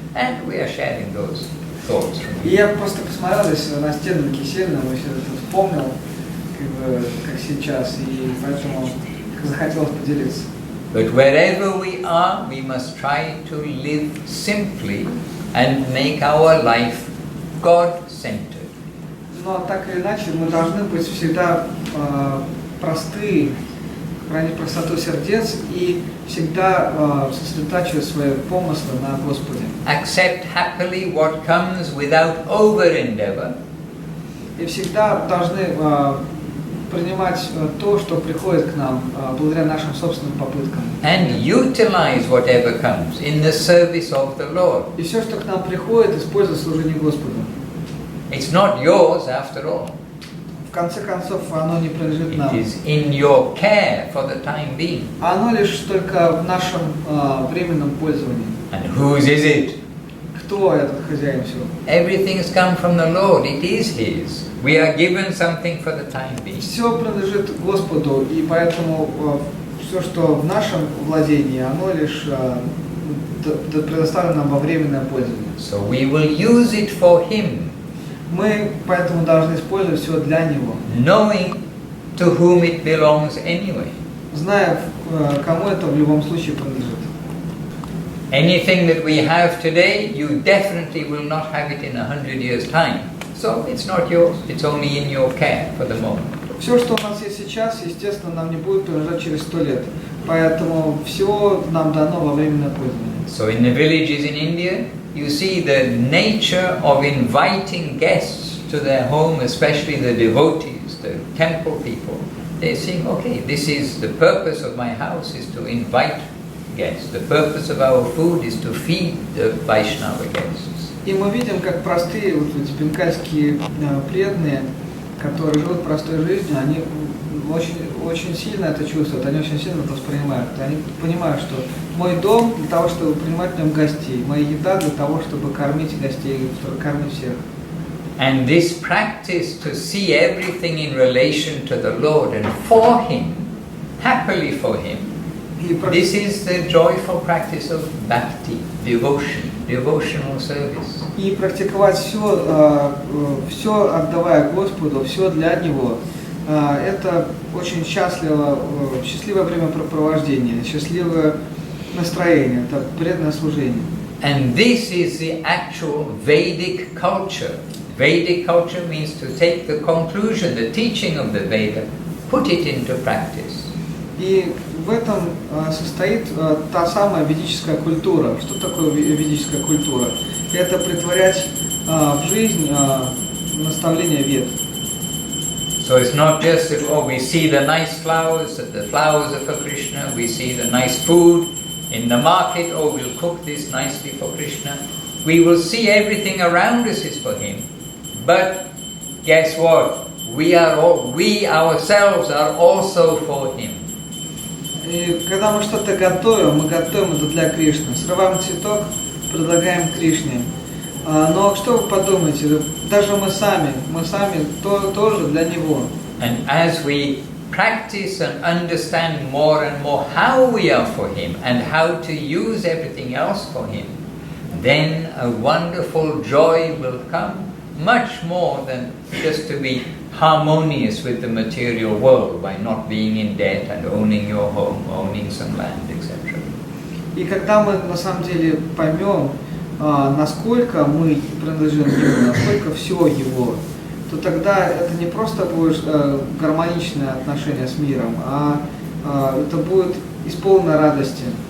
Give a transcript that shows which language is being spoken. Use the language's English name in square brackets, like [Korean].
[English] And we are sharing those thoughts. [Russian] И я просто посмотрел здесь на стену Кисельного, и все это вспомнил, как сейчас, и поэтому захотелось поделиться. [English] But wherever we are, we must try to live simply and make our life God-centered. [Russian] Но так или иначе, мы должны быть всегда просты, хранить простоту сердец и всегда сосредотачивать свои помыслы на Господе. [English] Accept happily what comes without over-endeavor. [Russian] И всегда должны принимать то, что приходит к нам благодаря нашим собственным попыткам. [English] And utilize whatever comes in the service of the Lord. [Russian] И все, что к нам приходит, использовать в служении Господу. [English] It's not yours after all. [Russian] В конце концов, оно не принадлежит нам. [English] It is in your care for the time being. [Russian] Оно лишь только в нашем временном пользовании. [English] And whose is it? [Russian] Кто этот хозяин всего? [English] Everything has come from the Lord. It is His. We are given something for the time being. [Russian] Все принадлежит Господу, и поэтому все, что в нашем владении, оно лишь предоставлено нам во временное пользование. [English] So we will use it for Him. [Russian] Мы поэтому должны использовать все для Него. [English] Knowing to whom it belongs anyway. [Russian] Зная, кому это в любом случае принадлежит. [English] Anything that we have today, you definitely will not have it in 100 years' time. So it's not yours, it's only in your care for the moment. [Russian] Все, что у нас есть сейчас, естественно, нам не будет принадлежать через 100 лет. Поэтому все нам дано во временное пользование. [English] So in the villages in India, you see the nature of inviting guests to their home, especially the devotees, the temple people. They're saying, okay, this is the purpose of my house is to invite guests. The purpose of our food is to feed the Vaishnava guests. [Russian] И мы видим, как простые вот эти бенгальские преданные, которые живут простой жизнью, они очень сильно это чувствуют, они очень сильно это воспринимают. Они понимают, что мой дом для того, чтобы принимать в нем гостей, моя еда для того, чтобы кормить гостей, чтобы кормить всех. [English] And this practice to see everything in relation to the Lord and for Him, happily for Him, this is the joyful practice of bhakti, devotion, devotional service. [Russian] И практиковать все отдавая Господу, все для Него, это очень счастливое времяпрепровождение, счастливое настроение, это преданное служение. [English] And this is the actual Vedic culture. Vedic culture means to take the conclusion, the teaching of the Veda, put it into practice. [Russian] И в этом состоит та самая ведическая культура. Что такое ведическая культура? Это претворять в жизнь наставления Вед. [English] So it's not just that, oh, we see the nice flowers, that the flowers are for Krishna, we see the nice food in the market, oh, we'll cook this nicely for Krishna. We will see everything around us is for Him. But guess what? We ourselves are also for Him. [Russian] И когда мы что-то готовим, мы готовим это для Кришны. Срываем цветок, предлагаем Кришне. Но что вы подумаете? Даже мы сами тоже для Него. [English] And as we practice and understand more and more how we are for Him and how to use everything else for Him, then a wonderful joy will come, much more than just to be harmonious with the material world by not being in debt and owning your home, owning some land, etc. [Russian] И когда мы на самом деле поймем, насколько мы принадлежим Ему, насколько все Его, то тогда это не просто будет гармоничное отношение с миром, а это будет исполнено радости.